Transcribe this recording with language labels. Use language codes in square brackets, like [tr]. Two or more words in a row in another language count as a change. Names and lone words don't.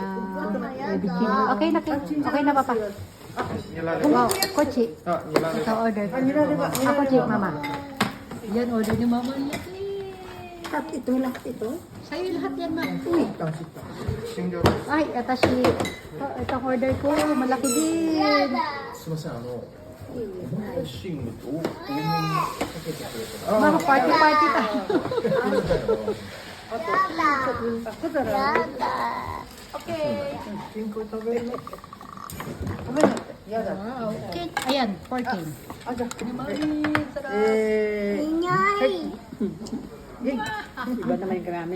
[tl] Okay na, okay na Papa. Wow, kochi. Ito order. Ako, Chi, Mama. Yan, order ni Mama. Ito lahat ito? Sa'yo lahat yan, Ma. Uy, Ay, atashi. Itong order ko, malaki din. [ja] すみません、ドレッシングと多めにかけてくれたら。 [tl] Mama, party-party tayo. [en] Wow, okay. [tl] Ayan, 14. Iba naman yung karami.